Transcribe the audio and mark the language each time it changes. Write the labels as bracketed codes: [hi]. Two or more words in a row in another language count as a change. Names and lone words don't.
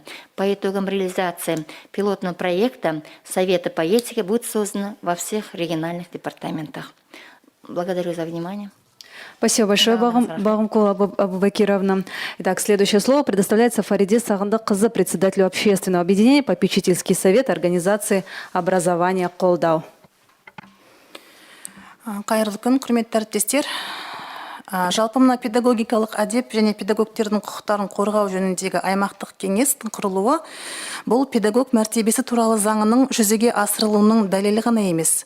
[ru] По итогам реализации пилотного проекта Совета по этике будет создано во всех региональных департаментах. Благодарю за внимание. Спасибо большое, Багымкул Абубакировна. Итак, следующее слово предоставляется Фариде Сагындыккызы, председателю общественного объединения «Попечительский совет организации образования Колдау». [kk] Қайырлы күн, құрметті әріптестер. Жалпы мына педагогикалық әдеп және педагогтердің құқықтарын қорғау жөніндегі аймақтық кеңестің құрылуы бұл педагог мәртебесі туралы заңының жүзеге асырылуының дәлелі ғана емес.